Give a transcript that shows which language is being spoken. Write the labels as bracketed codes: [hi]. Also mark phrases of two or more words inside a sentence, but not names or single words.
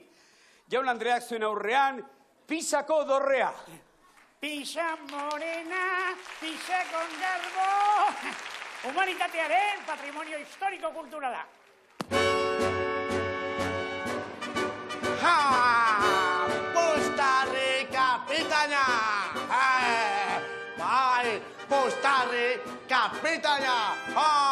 [eu] Jaun Andreak zuen aurrean, Pisako dorrea. [es] Pisa morena, pisa con garbo. [eu] Humanitatearen patrimonio historiko-kulturala. Ha! Postare kapitana! Bai, postare kapitana! Ha!